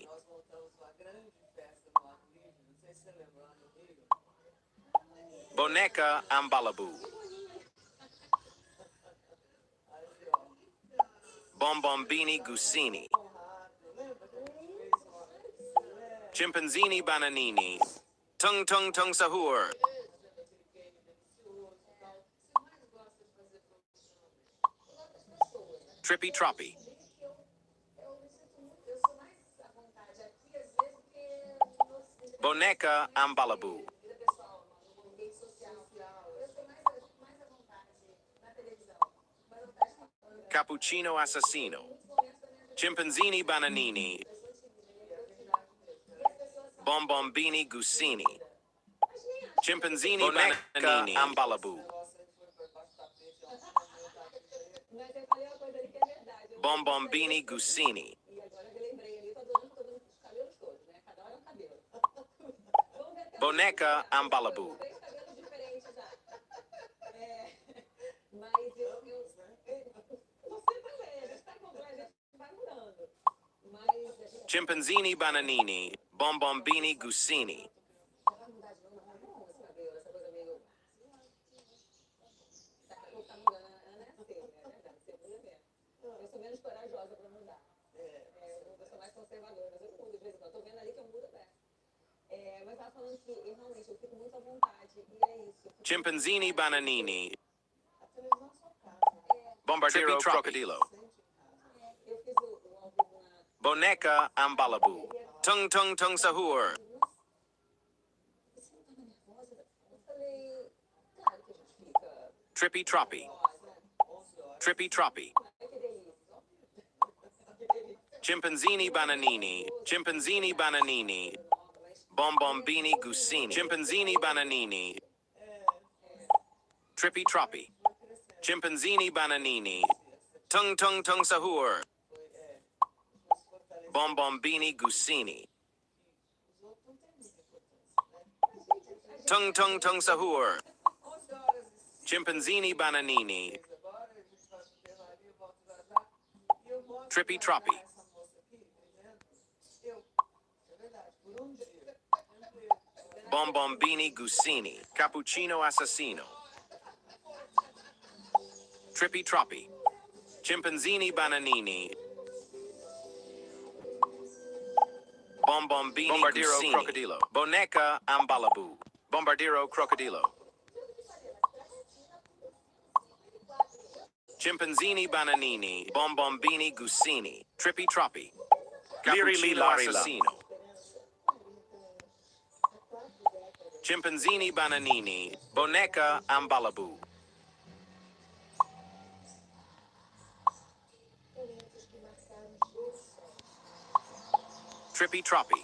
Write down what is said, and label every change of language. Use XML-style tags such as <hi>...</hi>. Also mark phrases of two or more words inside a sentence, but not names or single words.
<pt>Nós montamos uma grande festa no Ar Livre, não sei se você lembra, lá no Rio. Boneca ambalabu. Aí, ó, Bombombini guccini. honrado, lembra que a gente fez uma... Chimpanzini bananini. Tung tung tung sahur. Aquele game delicioso e tal. Você mais gosta de fazer produção? Trippy troppy. eu me sinto muito, eu sou mais à vontade aqui, às vezes, do que no Boneca ambalabu. vida pessoal, no ambiente social. Eu sou mais à vontade na televisão. Mas eu faço Cappuccino assassino. Chimpanzini bananini. Bombombini guccini. Chimpanzini bananini ambalabu. Nossa, ele foi para baixo do tapete, ela Mas eu falei uma coisa ali que é verdade. Bombombini guccini. E agora eu lembrei ali, tô adorando os cabelos todos, né? Cada hora é um cabelo. Vamos ver até Boneca ambalabu. 3 cabelos diferentes já. Mas você também, a gente tá acompanhando, a gente vai mudando. Mas a gente Chimpanzini bananini. Bombombini guccini. já vai mudar de novo, mas não esse cabelo, essa coisa meio... Tá mudando, Ana é assim, né? É verdade, você muda mesmo. Eu sou menos corajosa pra mudar. Eu sou mais conservadora, mas eu mudo de vez em quando. Tô vendo ali que eu mudo até. Mas eu tava falando que eu realmente eu fico muito à vontade, e é isso. Chimpanzini bananini. A televisão é sua casa. Bombardiro crocodilo. Eu fiz o ao vivo na... Boneca ambalabu. Tung tung tung sahur. Você não tava nervosa? Eu falei, claro que a gente fica Trippy troppy. nervosa. 11 horas. Trippy troppy. Ai, que delícia. Chimpanzini bananini. Chimpanzini bananini. Bombombini guccini. Chimpanzini bananini. Trippy troppy. Chimpanzini bananini. Tung tung tung sahur. Bombombini guccini. Tung tung tung sahur. 11 horas e Chimpanzini bananini. agora, a gente vai vivendo ali, eu volto já já. E eu mostro Trippy pra troppy. essa moça aqui, dizendo, é verdade, por um dia. Bombombini guccini. Cappuccino assassino. Trippy troppy. Chimpanzini bananini. Bombombini Bombardiro guccini. crocodilo. Boneca ambalabu. Bombardiro crocodilo. Chimpanzini bananini, bombombini gusini, trippy troppy. Liri li Cappuccino lari la. assassino. Chimpanzini bananini, boneca ambalabu. Trippy troppy.</pt>